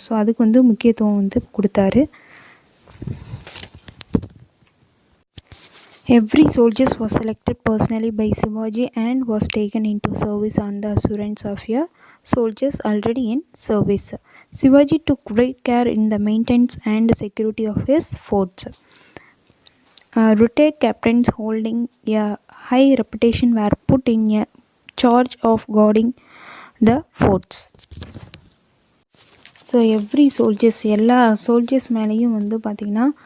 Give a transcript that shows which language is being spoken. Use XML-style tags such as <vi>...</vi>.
<ta>So அதுக்கு வந்து முக்கியத்துவம் வந்து கொடுத்தாரு.</ta> <en>Every soldier was selected personally by Shivaji and was taken into service on the assurance of a soldiers already in service. Shivaji took great care in the maintenance and security of his forts. Retired captains holding a high reputation were put in a charge of guarding the forts.</en> <ta>So</ta> <en>every soldiers,</en> <ta>எல்லா soldiers மேலேயும் வந்து பார்த்திங்கன்னா</ta>